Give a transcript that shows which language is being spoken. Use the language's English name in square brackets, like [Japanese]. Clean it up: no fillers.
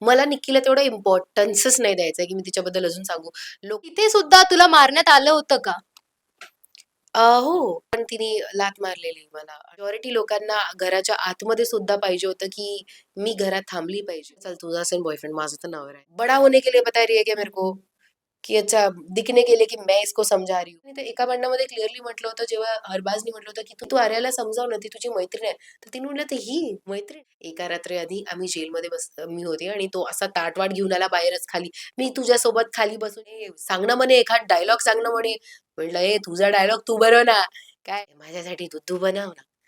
[Marathi] मला निक्कीला तेवढं इम्पोर्टन्सच नाही द्यायचं की मी तिच्याबद्दल अजून सांगू. लोक तिथे सुद्धा तुला मारण्यात आलं होतं का? हो. पण तिने लाथ मारलेली मला. मेजॉरिटी लोकांना घराच्या आतमध्ये सुद्धा पाहिजे होतं, की मी घरात थांबली पाहिजे. चल तुझा असेल बॉयफ्रेंड, माझा तर नवरा आहे. [Hindi] बडा होने के लिए बता रही है क्या मेरे को? की अच्छा दिखने के लिए की मैं इसको समझा रही हूँ. [Marathi] मी तर एका भांडणामध्ये क्लिअरली म्हटलं होतं, जेव्हा अरबाजनी म्हटलं होतं, की "तू तू आर्याला समजाव ना, ती तुझी मैत्रीण आहे." तर तिने म्हटलं, "तर ही मैत्रीण?" एका रात्री आधी आम्ही जेलमध्ये मी होते आणि तो असा ताटवाट घेऊन आला बाहेरच खाली. "मी तुझ्यासोबत खाली बसून सांग ना म्हणे एखाद डायलॉग सांग ना म्हणे." म्हटलं, "ए तुझा डायलॉग तू बनव ना." "काय माझ्यासाठी तू बनव ना."